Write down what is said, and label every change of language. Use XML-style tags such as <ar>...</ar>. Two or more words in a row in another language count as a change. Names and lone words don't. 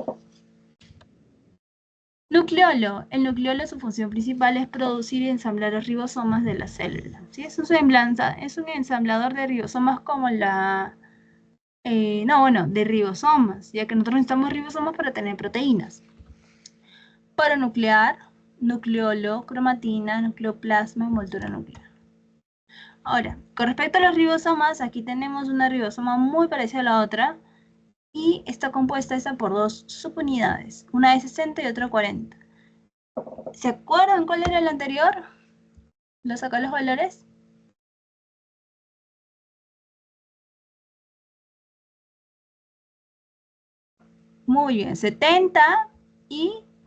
<es>Nucleolo. El nucleolo, su función principal es producir y ensamblar los ribosomas de la célula, ¿sí? Es un ensamblador de ribosomas como la... de ribosomas, ya que nosotros necesitamos ribosomas para tener proteínas. Paranuclear, nucleolo, cromatina, nucleoplasma, envoltura nuclear. Ahora, con respecto a los ribosomas, aquí tenemos una ribosoma muy parecida a la otra y está compuesta por dos subunidades, una de 60 y otra de 40. ¿Se acuerdan cuál era el anterior? ¿Lo saca los valores? Muy bien, 70 y...</es>